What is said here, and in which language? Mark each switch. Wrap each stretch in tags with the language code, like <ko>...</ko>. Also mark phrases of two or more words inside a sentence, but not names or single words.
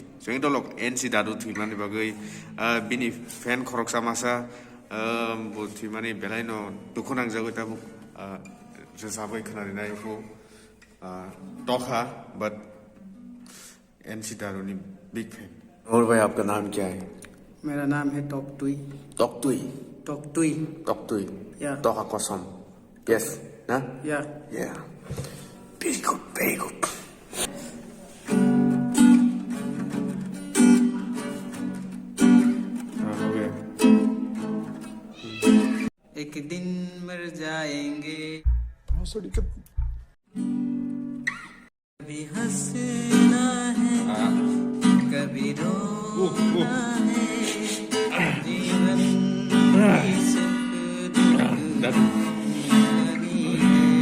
<trp>जों दलक एनसि दादु थुइमानि बागै बिनि फेन खरकसा मासा थुइमानि बेलायनो दुखु नांजागो दा रोजाबै खोनानायखौ टका बट एनसि दादुनि</trp> <en>big fan.</en> <hi>और भाई आपका नाम क्या है? मेरा नाम है टॉकटुई। टॉकटुई? टॉकटुई। टॉकटुई? या। टॉका कसम? यस ना? या।</hi> <en>Yeah. Very good, very good.</en> <hi>एक दिन मर जाएंगे, कभी हंसना है, कभी रोना है, जीवन की सुख दुख कहानी है,</hi>